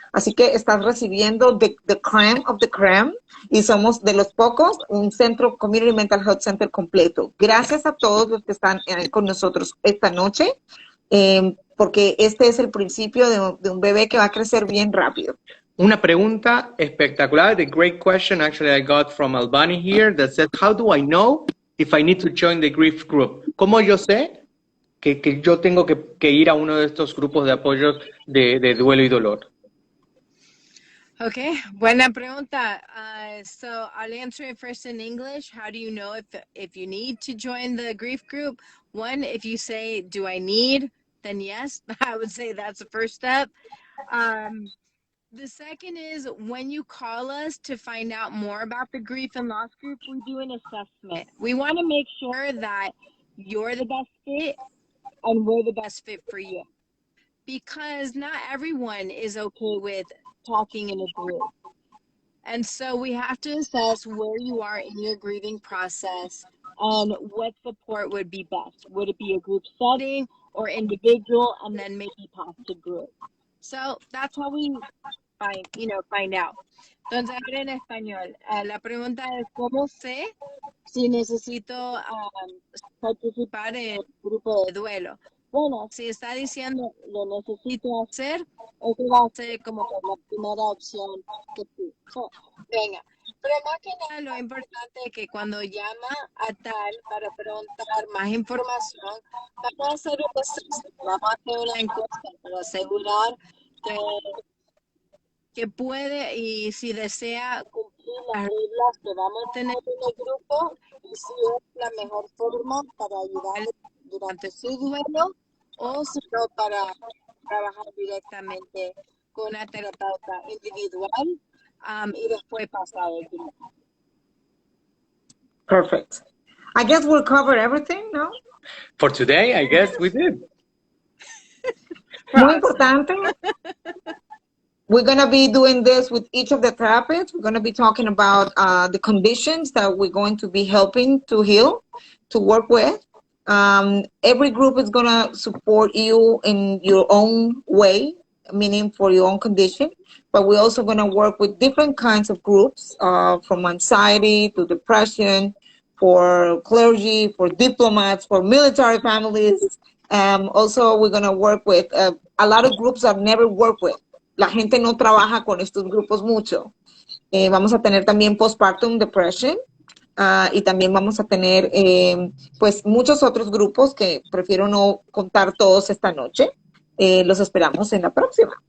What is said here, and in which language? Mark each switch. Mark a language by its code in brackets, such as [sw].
[es] Así que estás recibiendo [en] the crème of the crème [es] y somos de los pocos un centro Community Mental Health Center completo. Gracias a todos los que están con nosotros esta noche. Porque este es el principio de un bebé que va a crecer bien rápido. Una pregunta espectacular, [en] the great question actually I got from Albani here that said, how do I know if I need to join the grief group? [es] ¿Cómo yo sé que yo tengo que ir a uno de estos grupos de apoyo de duelo y dolor? Okay, buena pregunta. [en] So I'll answer it first in English. How do you know if you need to join the grief group? One, if you say, do I need? Then yes, I would say that's the first step. The second is when you call us to find out more about the grief and loss group, we do an assessment. We want to make sure that you're the best fit and we're the best fit for you. Because not everyone is okay with talking in a group. And so we have to assess where you are in your grieving process and what support would be best. Would it be a group setting or individual, and then maybe pass to group? So that's how we find out. [es] Entonces, ahora en español, la pregunta es, ¿cómo sé si necesito participar en el grupo de duelo? Bueno, si está diciendo lo necesito hacer, eso va a ser como que la primera opción que sí. Venga, pero más que nada lo importante es que cuando llama a T.A.L para preguntar más información, vamos a hacer un proceso, vamos a hacer una encuesta para asegurar que puede y si desea cumplir las reglas que vamos a tener en el grupo y si es la mejor forma para ayudarle durante su duelo o si no para trabajar directamente con una terapeuta individual y después pasar al grupo. [en] Perfect. I guess we'll cover everything, no? For today, I guess we did. [es] Muy importante. [en] We're going to be doing this with each of the therapists. We're going to be talking about the conditions that we're going to be helping to heal, to work with. Every group is going to support you in your own way, meaning for your own condition. But we're also going to work with different kinds of groups, from anxiety to depression, for clergy, for diplomats, for military families. Also, we're going to work with a lot of groups I've never worked with. [es] La gente no trabaja con estos grupos mucho. Vamos a tener también postpartum depression, y también vamos a tener pues muchos otros grupos que prefiero no contar todos esta noche. Los esperamos en la próxima.